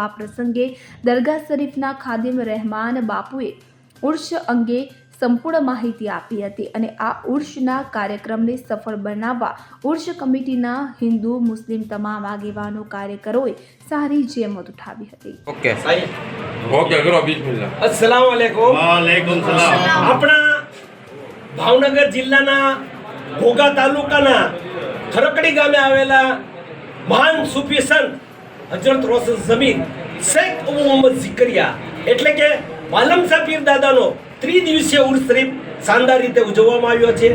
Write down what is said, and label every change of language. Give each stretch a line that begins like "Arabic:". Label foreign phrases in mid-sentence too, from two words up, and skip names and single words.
Gujarati: આ પ્રસંગે દરગાહ શરીફના ખાદિમ રહેમાન બાપુએ ઉર્ષ અંગે સંપૂર્ણ માહિતી આપી હતી અને આ ઉર્ષના કાર્યક્રમને સફળ બનાવવા ઉર્ષ કમિટીના હિન્દુ મુસ્લિમ તમામ આગેવાનો કાર્યકરોએ સારી જહેમત ઉઠાવી હતી। ઓકે કરો બિસ્મિલ્લાહ।
Arabic: السلام عليكم. وعليكم السلام.
Gujarati: આપણા ભાવનગર જિલ્લાના ઘોઘા તાલુકાના ખરકડી ગામે આવેલા મહાન સૂફી સંત હજરત રોશન જમીન શેખ અબુ મોહમ્મદ ઝિકરિયા એટલે કે બાલમ શાહ પીર દાદાનો ત્રિદિવસીય ઉર્ષ શરીફ શાનદાર રીતે ઉજવવામાં આવ્યો છે।